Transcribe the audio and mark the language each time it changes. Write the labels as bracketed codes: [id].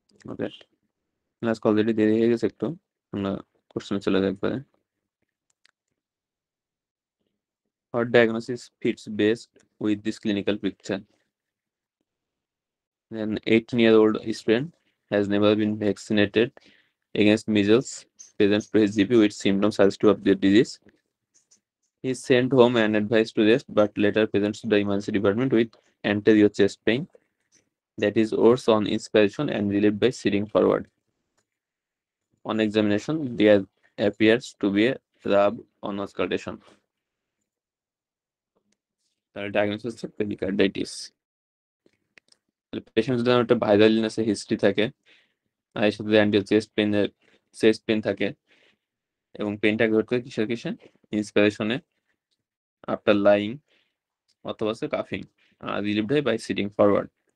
[bn] ওকে, class already দেরি হয়ে গেছে একটু, আমরা কোশ্চেনে চলে যাই একবারে। [en] What diagnosis fits best with this clinical picture? An 18-year-old student has never been vaccinated against measles, presents to his GP with symptoms suggestive of the disease. He is sent home and advised to rest, but later presents to the emergency department with anterior chest pain that is worse on inspiration and relieved by sitting forward. On examination, there appears to be a rub on auscultation. [bn] তাহলে diagnosis হচ্ছে pericarditis. Patient যদি একটা viral ইলনেসের history থাকে, আর এর সাথে until chest pain থাকে, এবং পেনটা ঘটে কিসের কিসে, ইন্সপিরেশনে, আফটার লাইং, অথবা কাফিং, রিলিভড হয় [en] By sitting forward.